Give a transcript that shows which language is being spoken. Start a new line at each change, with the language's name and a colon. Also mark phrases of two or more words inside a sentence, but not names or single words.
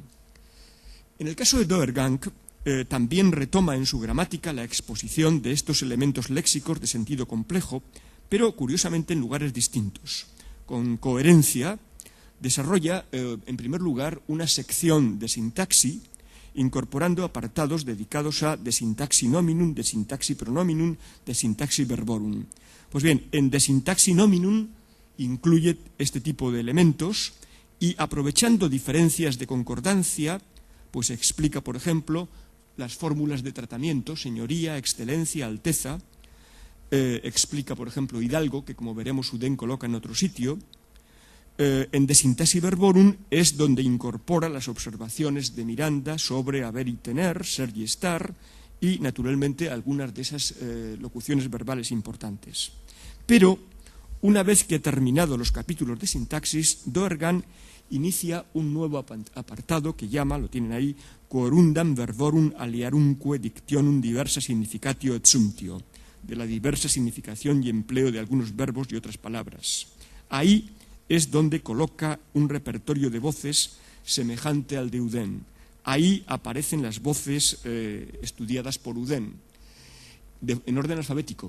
Spanish: En el caso de Doergang, también retoma en su gramática la exposición de estos elementos léxicos de sentido complejo, pero curiosamente en lugares distintos. Con coherencia desarrolla, en primer lugar, una sección de sintaxis, incorporando apartados dedicados a
Latin: de sintaxi nominum, de sintaxi pronominum, de sintaxi verborum.
Spanish: Pues bien, en
Latin: de sintaxi nominum
Spanish: incluye este tipo de elementos y, aprovechando diferencias de concordancia, pues explica, por ejemplo, las fórmulas de tratamiento, señoría, excelencia, alteza. Explica, por ejemplo, hidalgo, que como veremos Uden coloca en otro sitio. En
Latin: De Syntaxi Verborum
Spanish: es donde incorpora las observaciones de Miranda sobre haber y tener, ser y estar, y naturalmente algunas de esas locuciones verbales importantes. Pero, una vez que ha terminado los capítulos de sintaxis, Doergang inicia un nuevo apartado que llama, lo tienen ahí,
Latin: Quorundam verborum aliarumque dictionum diversa significatio et sumptio,
Spanish: de la diversa significación y empleo de algunos verbos y otras palabras. Ahí es donde coloca un repertorio de voces semejante al de Uden. Ahí aparecen las voces estudiadas por Uden, en orden alfabético.